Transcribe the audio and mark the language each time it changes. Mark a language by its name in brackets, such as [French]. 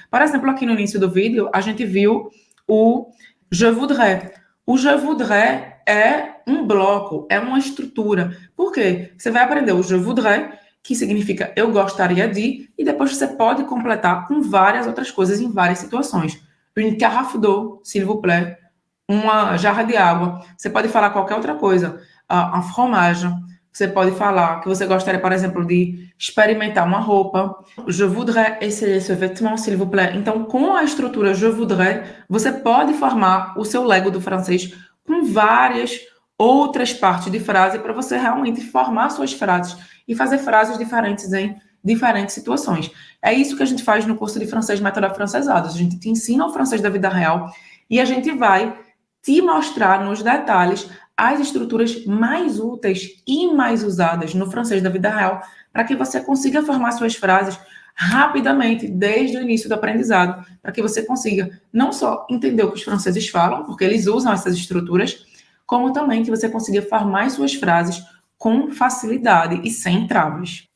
[Portuguese] Por exemplo, aqui no início do vídeo, a gente viu o [French] je voudrais. [Portuguese] O [French] je voudrais [Portuguese] é um bloco, é uma estrutura. Por quê? Você vai aprender o [French] je voudrais, [Portuguese] que significa eu gostaria de, e depois você pode completar com várias outras coisas em várias situações. [French] Une carafe d'eau, s'il vous plaît. [Portuguese] Uma jarra de água. Você pode falar qualquer outra coisa. [French] Un fromage. [Portuguese] Você pode falar que você gostaria, por exemplo, de experimentar uma roupa. [French] Je voudrais essayer ce vêtement, s'il vous plaît. [Portuguese] Então, com a estrutura je voudrais, você pode formar o seu Lego do francês com várias outras partes de frase para você realmente formar suas frases e fazer frases diferentes em diferentes situações. É isso que a gente faz no curso de francês Método Afrancesados. A gente te ensina o francês da vida real e a gente vai te mostrar nos detalhes as estruturas mais úteis e mais usadas no francês da vida real para que você consiga formar suas frases rapidamente, desde o início do aprendizado, para que você consiga não só entender o que os franceses falam, porque eles usam essas estruturas, como também que você consiga formar suas frases com facilidade e sem travas.